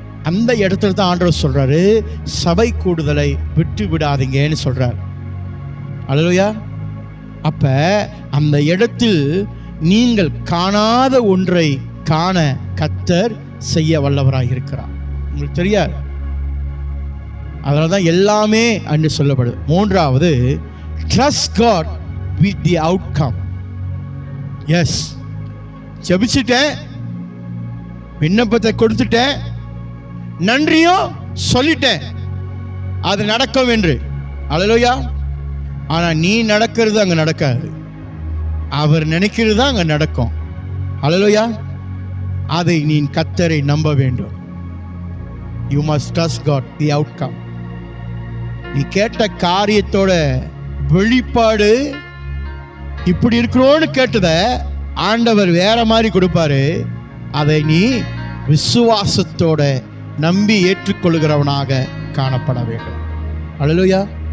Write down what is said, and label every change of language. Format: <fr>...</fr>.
<ta>அந்த இடத்துல தான் ஆண்டவர் சொல்றாரு, சபை கூடுதலை விட்டு விடாதீங்கன்னு சொல்றாரு. அல்லேலூயா. அப்ப அந்த இடத்தில் நீங்கள் காணாத ஒன்றை காண கர்த்தர் செய்ய வல்லவராய் இருக்கிறார். உங்களுக்கு தெரியாது, அதனால தான் எல்லாமே அன்று சொல்லப்படுது. மூன்றாவது,</ta> <en>trust God with the outcome.</en> <ta>S, ஜெபிச்சிட்டேன், விண்ணப்பத்தை கொடுத்துட்டேன், நன்றியும் சொல்லிட்டேன், அது நடக்கும் என்று. அல்லேலூயா. ஆனா நீ நடக்கிறது அங்க நடக்காது, அவர் நினைக்கிறது தான் அங்க நடக்கும். அல்லேலூயா. அதை நீ கர்த்தரை நம்ப வேண்டும்.</ta> <en>You must trust God, the outcome.</en> <ta>நீ கேட்ட காரியத்தோட வெளிப்பாடு இப்படி இருக்கிறோன்னு கேட்டத ஆண்டவர் வேற மாதிரி கொடுப்பாரு. அதை நீ விசுவாசத்தோட நம்பி ஏற்றுக்கொள்கிறவனாக காணப்பட வேண்டும். அல்லேலூயா.</ta>